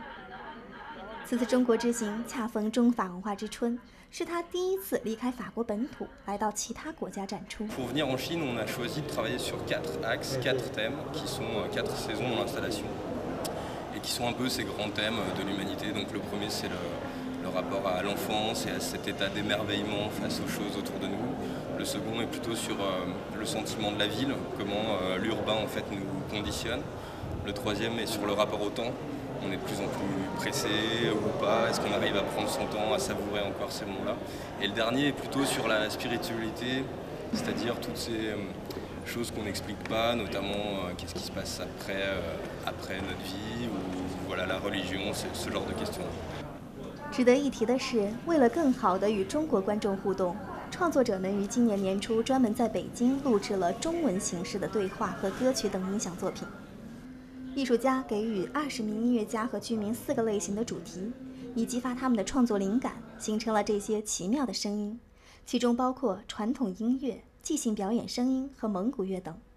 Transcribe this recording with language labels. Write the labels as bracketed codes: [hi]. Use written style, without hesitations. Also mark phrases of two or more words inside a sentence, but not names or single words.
[zh] 此次中国之行恰逢中法文化之春，是他第一次离开法国本土，来到其他国家展出。 [fr] Pour venir en Chine, on a choisi de travailler sur 4 axes, 4 thèmes, qui sont 4 saisons dans l'installation, et qui sont un peu ces grands thèmes de l'humanité. Donc le premier, c'est le rapport à l'enfance et à cet état d'émerveillement face aux choses autour de nous. Le second est plutôt sur le sentiment de la ville, comment l'urbain en fait nous conditionne. Le troisième est sur le rapport au temps. On est de plus en plus pressé ou pas, est-ce qu'on arrive à prendre son temps, à savourer encore ces moments-là. Et le dernier est plutôt sur la spiritualité, c'est-à-dire toutes ces choses qu'on n'explique pas, notamment qu'est-ce qui se passe après notre vie, ou voilà, la religion, ce genre de questions. [zh] 值得一提的是，为了更好地与中国观众互动，创作者们于今年年初专门在北京录制了中文形式的对话和歌曲等音响作品。艺术家给予20名音乐家和居民4个类型的主题，以激发他们的创作灵感，形成了这些奇妙的声音，其中包括传统音乐、即兴表演声音和蒙古乐等。